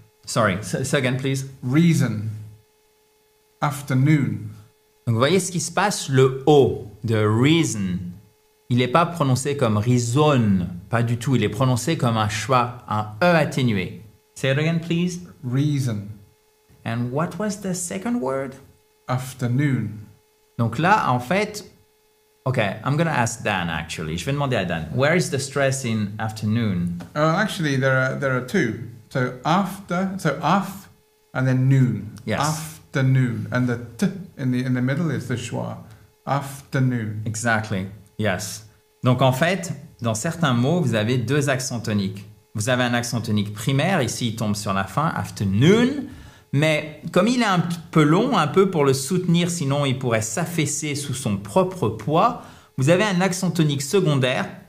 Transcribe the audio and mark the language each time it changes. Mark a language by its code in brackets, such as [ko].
[en] Sorry, say again please. Reason. Afternoon. [fr] Donc vous voyez ce qui se passe, le O de reason, il n'est pas prononcé comme reason, pas du tout, il est prononcé comme un schwa, un E atténué. [en] Say it again please. Reason. And what was the second word? Afternoon. [fr] Donc là, en fait, okay, [en] I'm going to ask Dan actually. [fr] Je vais demander à Dan. [en] Where is the stress in afternoon? Actually, there are 2. So after, so af, and then noon. Yes. Afternoon, and the t in the middle is the schwa. Afternoon. Exactly. Yes. [fr] Donc en fait, dans certains mots, vous avez 2 accents toniques. Vous avez un accent tonique primaire, ici il tombe sur la fin, afternoon. Mais comme il est un peu long, un peu pour le soutenir, sinon il pourrait s'affaisser sous son propre poids, vous avez un accent tonique secondaire.